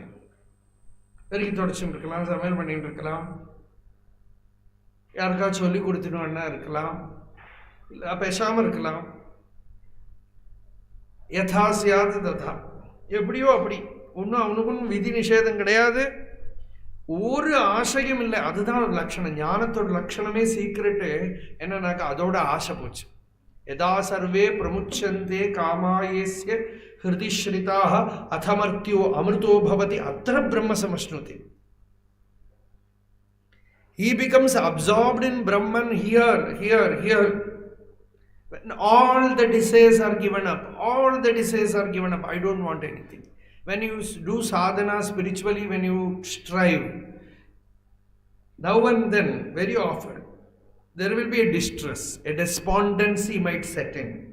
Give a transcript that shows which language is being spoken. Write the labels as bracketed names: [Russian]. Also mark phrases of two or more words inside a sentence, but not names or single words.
[Tamil] பெருக்கி தொடச்சுட்டு இருக்கலாம், சமையல் பண்ணிகிட்டு இருக்கலாம், யாருக்காச்சும் சொல்லி கொடுத்துடுவேன்னா இருக்கலாம், இல்லை பேசாமல் இருக்கலாம். [Sanskrit] यथास्यात् तथा, [Tamil] எப்படியோ அப்படி. ஒன்றும் அவனுக்கும் விதி நிஷேதம் கிடையாது, ஒரு ஆசையும் இல்லை. அதுதான் ஒரு லட்சணம். ஞானத்தோட லட்சணமே சீக்ரெட்டு என்னன்னாக்கா அதோட ஆசை போச்சு. [Sanskrit] यदा सर्वे प्रमुच्यन्ते कामायस्य हृदि श्रिताः अथमर्त्यो अमृतो भवति अत्र ब्रह्म समश्नुते. [English] He becomes absorbed in Brahman here. When all the desires are given up, I don't want anything. When you do sadhana spiritually, when you strive, now and then, very often, there will be a distress, a despondency might set in.